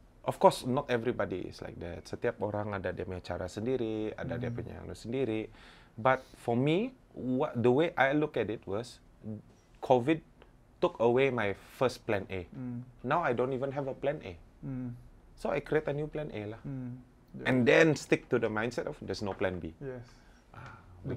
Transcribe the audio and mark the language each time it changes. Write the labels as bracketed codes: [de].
[en] of course not everybody is like that. [ms] Setiap orang ada dia punya cara sendiri, ada dia punya anu sendiri. [en] But for me, the way I look at it was, COVID took away my first plan A. Now I don't even have a plan A. So I create a new plan A lah. And then stick to the mindset of there's no plan B. Yes. The